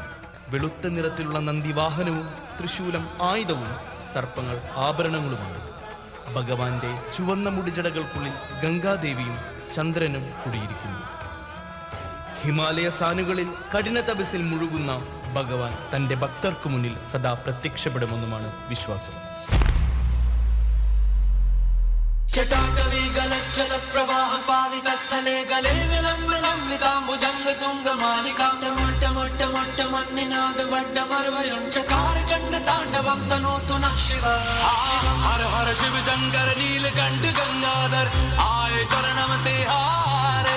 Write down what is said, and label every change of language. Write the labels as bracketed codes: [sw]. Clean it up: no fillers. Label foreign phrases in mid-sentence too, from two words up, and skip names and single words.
[ml] വെളുത്ത നിറത്തിലുള്ള നന്ദിവാഹനവും ത്രിശൂലം ആയുധവും സർപ്പങ്ങൾ ആഭരണങ്ങളുമാണ്. ഭഗവാന്റെ ചുവന്ന മുടിജടകൾക്കുള്ളിൽ ഗംഗാദേവിയും ചന്ദ്രനും കുടിയിരിക്കുന്നു. ഹിമാലയ സാനുകളിൽ കഠിന തപസ്സിൽ മുഴുകുന്ന ഭഗവാൻ തന്റെ ഭക്തർക്കു മുന്നിൽ സദാ പ്രത്യക്ഷപ്പെടുമെന്നുമാണ് വിശ്വാസം. [sa] जटाटवी गलच्चल प्रवाह पावित स्थले गले विलम्बिताम्बुजंग तुंग मालिकां टमट्ट मट्ट मट्ट मन्निनाद वड्डमर्वयं चकार चंड तांडवं तनोतु नः शिव. [hi] हर हर शिव शंकर नीलकंठ गंगाधर आए शरणम तिहारे.